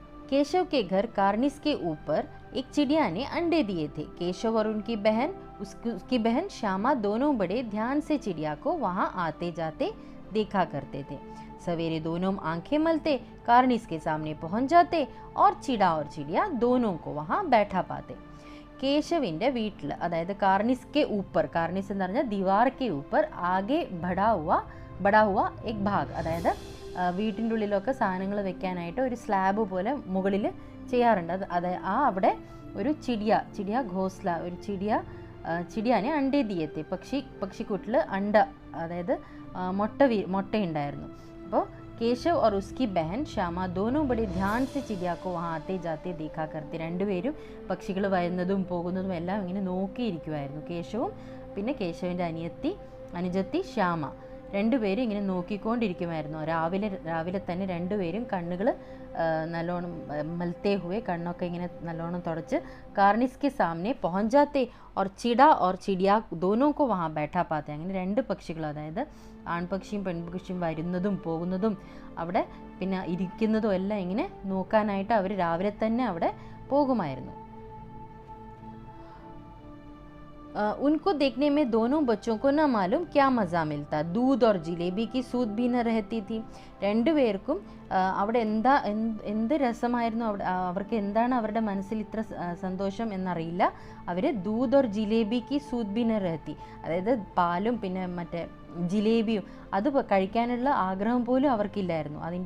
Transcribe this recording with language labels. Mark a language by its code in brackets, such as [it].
[hi] केशव के घर कार्निस के ऊपर एक चिड़िया ने अंडे दिए थे. केशव और उनकी बहन श्यामा दोनों बड़े ध्यान से चिड़िया को वहाँ आते जाते देखा करते थे. सवेरे दोनों आंखें मलते कार्निस के सामने पहुंच जाते और चिड़िया दोनों को वहाँ बैठा पाते. [ml] കേശവിൻ്റെ വീട്ടിൽ, അതായത് കാർണിസ് എന്ന് പറഞ്ഞാൽ [hi] ദീവാർ കെ ഊപ്പർ ആകെ ബടാ ഹുവ എക് ഭാഗ്, [ml] അതായത് വീട്ടിൻ്റെ ഉള്ളിലൊക്കെ സാധനങ്ങൾ വെക്കാനായിട്ട് ഒരു സ്ലാബ് പോലെ മുകളിൽ ചെയ്യാറുണ്ട്. അവിടെ ഒരു [hi] ചിടിയ ഘോസ്ല, [ml] ഒരു [hi] ചിടിയാനെ അണ്ടേ ദിയത്തെ, [ml] പക്ഷിക്കൂട്ടിൽ അണ്ട, അതായത് മുട്ടയുണ്ടായിരുന്നു. അപ്പോൾ [hi] केशव और उसकी बहन श्यामा दोनों बड़े ध्यान से चिड़िया को वहाँ आते जाते देखा करते. [ml] രണ്ടുപേരും പക്ഷികൾ വരുന്നതും പോകുന്നതും എല്ലാം ഇങ്ങനെ നോക്കിയിരിക്കുമായിരുന്നു. കേശവും പിന്നെ കേശവൻ്റെ അനുജത്തി ശ്യാമ രണ്ടുപേരും ഇങ്ങനെ നോക്കിക്കൊണ്ടിരിക്കുമായിരുന്നു. രാവിലെ തന്നെ രണ്ടുപേരും കണ്ണുകൾ നല്ലോണം [hi] മൽത്തേ ഹുവേ, [ml] കണ്ണൊക്കെ ഇങ്ങനെ നല്ലോണം തുടച്ച് [hi] कार्निस के सामने पहुंच जाते और चिड़िया दोनों को वहाँ बैठा पाते. [ml] അങ്ങനെ രണ്ട് പക്ഷികൾ, അതായത് ആൺപക്ഷിയും പെൺപക്ഷിയും വരുന്നതും പോകുന്നതും അവിടെ പിന്നെ ഇരിക്കുന്നതും എല്ലാം ഇങ്ങനെ നോക്കാനായിട്ട് അവർ രാവിലെ തന്നെ അവിടെ പോകുമായിരുന്നു. [hi] उनको देखने में दोनों बच्चों को न मालूम क्या मज़ा मिलता. दूध और जिलेबी की सूद भी न रहती थी. [ml] രണ്ടുപേർക്കും അവിടെ എന്ത് രസമായിരുന്നു, അവർക്ക് എന്താണ് അവരുടെ മനസ്സിൽ ഇത്ര സന്തോഷം എന്നറിയില്ല. അവർ [hi] ദൂത് ഓർ ജിലേബിക്ക് സൂദ് ബി ന രഹത്തി, [ml] അതായത് പാലും പിന്നെ മറ്റേ ജിലേബിയും അത് കഴിക്കാനുള്ള ആഗ്രഹം പോലും അവർക്കില്ലായിരുന്നു.